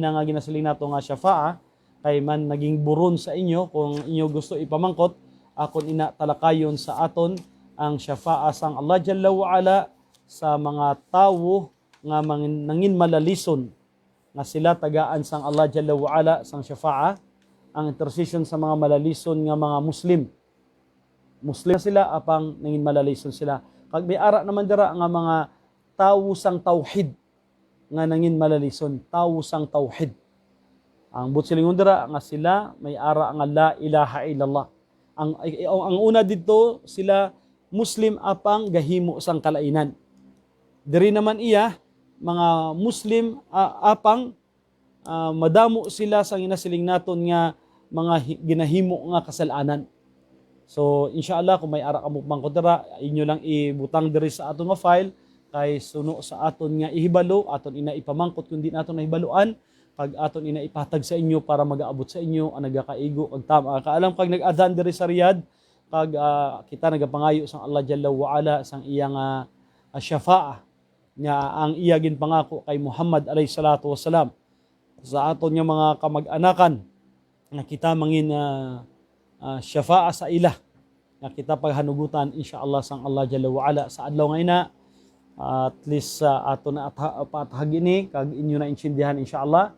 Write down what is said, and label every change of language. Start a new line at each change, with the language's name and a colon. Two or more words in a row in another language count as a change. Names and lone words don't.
Hiligaynon: nga ginasiling nato nga syafa'a kay man naging buron sa inyo kung inyo gusto ipamangkot akon ina talakayon sa aton ang syafa'a sang Allah
Arabic: جل وعلا
Hiligaynon: sa mga tawo nga nangin malalison nga sila tagaan sang Allah
Arabic: جل وعلا
Hiligaynon: sang syafa'a, ang intercession sa mga malalison nga mga Muslim sila apang nangin malalison sila. Kag may ara naman dira nga mga tawo sang tauhid nga nangin malalison, tawo sang tauhid. Ang butsilingon dira nga sila may ara nga
Arabic: لا إله إلا الله.
Hiligaynon: Ang una dito sila Muslim apang gahimo sang kalainan. Diri naman iya mga Muslim apang madamo sila sa ginasiling naton nga mga ginahimo nga kasalanan. So inshallah kung may ara ka mo pangkodera, inyo lang ibutang diri sa aton nga file kay suno sa aton nga ihibalo, aton ina ipamangkot kundi naton nahibaluan, pag aton ina ipatag sa inyo para magaabot sa inyo ang nagakaigo kag tama. Kaalam kag nag-adhan diri sa Riyadh kag kita nagapangayo sang Allah
Arabic: جل وعلا
Hiligaynon: sang iyang syafa'a nga ang iya gin pangako kay Muhammad
Arabic: عليه الصلاة والسلام
Hiligaynon: sa aton nga mga kamag-anakan nga kita mangin syafa'a sa ila nga kita paghanugutan insyaallah sang Allah
Arabic: جل وعلا
Hiligaynon: sa adlaw nga ina.
English: At least
Hiligaynon: aton na patahag ini kag inyo na intindihan insyaallah.